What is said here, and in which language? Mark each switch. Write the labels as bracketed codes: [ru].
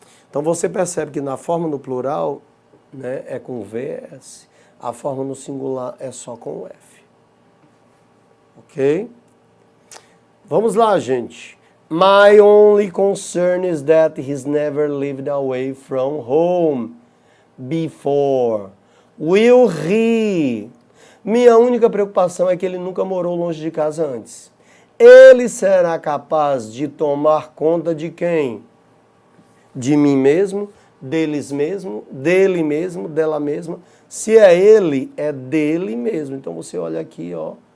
[pt] Então você percebe que na forma no plural, né, é com VS, a forma no singular é só com F. Ok? Vamos lá, gente. [en] My only concern is that he's never lived away from home before. Will he? [pt] Minha única preocupação é que ele nunca morou longe de casa antes. Ele será capaz de tomar conta de quem? De mim mesmo, deles mesmo, dele mesmo, dela mesma. Se é ele, é dele mesmo. Então você olha aqui, ó.